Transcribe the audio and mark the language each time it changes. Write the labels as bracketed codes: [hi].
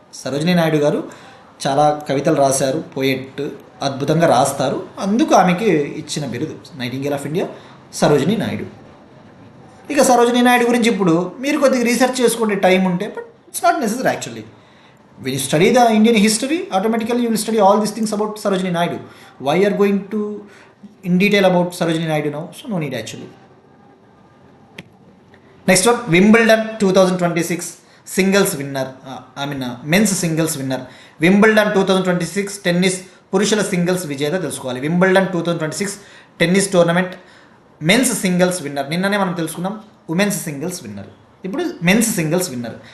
[te] సరోజినీ నాయుడు గారు చాలా కవితలు రాశారు, పోయెట్, అద్భుతంగా రాస్తారు, అందుకు ఆమెకి ఇచ్చిన బిరుదు nightingale of India Sarojini Naidu. ఇక సరోజినీ నాయుడు గురించి ఇప్పుడు మీరు కొద్దిగా రీసెర్చ్ చేసుకునే టైం ఉంటే, [en] But it's not necessary actually. When you study the Indian history, automatically you will study all these things about Sarojini Naidu. Why you are going to in detail about Sarojini Naidu now? So no need actually. Next one Wimbledon 2026 singles winner, men's singles winner. [te] Wimbledon 2026 tennis పురుషుల singles విజేత తెలుసుకోవాలి. [en] Wimbledon 2026 tennis tournament men's singles winner. [te] నిన్ననే మనం తెలుసుకున్నాం [en] Women's singles winner. ఇప్పుడు men's singles winner.